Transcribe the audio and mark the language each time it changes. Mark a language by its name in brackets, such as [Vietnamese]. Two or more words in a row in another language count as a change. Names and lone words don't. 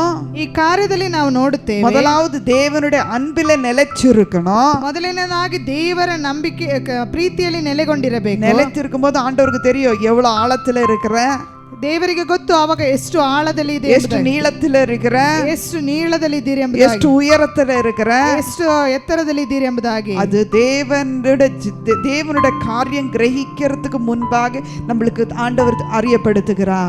[Kannada] ಈ ಕಾರ್ಯದಲ್ಲಿ ನಾವು ನೋಡುತ್ತೇವೆ, [Tamil] முதலாவது தேவனுடைய அன்பில நிலைச்சிருக்கணும். [Kannada] ಮೊದಲನೇದಾಗಿ ದೇವರ ನಂಬಿಕೆ ಪ್ರೀತಿಯಲ್ಲಿ ನೆಲೆಗೊಂಡಿರಬೇಕು. [Tamil] நிலைச்சிருக்கும் போது ஆண்டவருக்கு தெரியும் எவ்வளவு ஆழத்துல இருக்கிற, [Kannada] ದೇವರಿಗೆ ಗೊತ್ತು ಆವಾಗ ಎಷ್ಟು ಆಳದಲ್ಲಿ ಇದೆ, [Tamil] ಎಷ್ಟು ನೀಳத்துல இருக்கிற, [Kannada] ಎಷ್ಟು ನೀಳದಲ್ಲಿ ಇದ್ದೀರಿ ಎಷ್ಟು ಎಂಬುದಾಗಿ, [Tamil] உயரத்துல இருக்கிற, [Kannada] ಎಷ್ಟು ಎತ್ತರದಲ್ಲಿ ಇದ್ದೀರಿ ಎಂಬುದಾಗಿ. [Tamil] அது தேவனுடைய காரியம் கிரகிக்கிறதுக்கு முன்பாக நம்மளுக்கு ஆண்டவர் அறியப்படுத்துகிறார்.